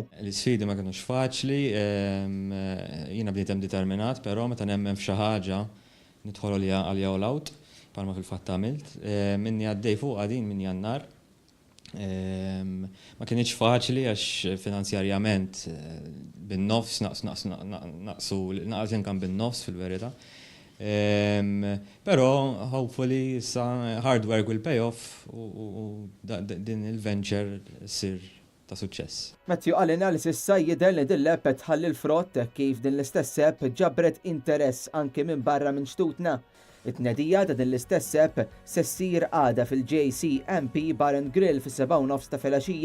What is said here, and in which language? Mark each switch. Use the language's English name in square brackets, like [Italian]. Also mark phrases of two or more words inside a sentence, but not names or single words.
[Maltese] L-isfidi ma kinux faċli, jiena bniedem determinat, però meta nemmen f'xi ħaġa nidħol għalja [English] all out, [Maltese] bħalma fil-fatt għamilt. Minni għaddej fuq din minn Jannar. Ma kienx faċli għax finanzjarjament bin-nofs naqsu kan bin-nofs fil-verità. Però [English] hopefully hard work will pay off [Maltese] u din il-venture sir ta' suċċess. Matthew qalilna li s'issa jidher li din l-app qed tħalli l-frott kif din l-istess app ġabret interess anke minn barra minn xtutna. It-tnedija ta' din l-istess app se ssir għada fil-JC MP Bar and Grill fis-7:30 ta' filgħaxija.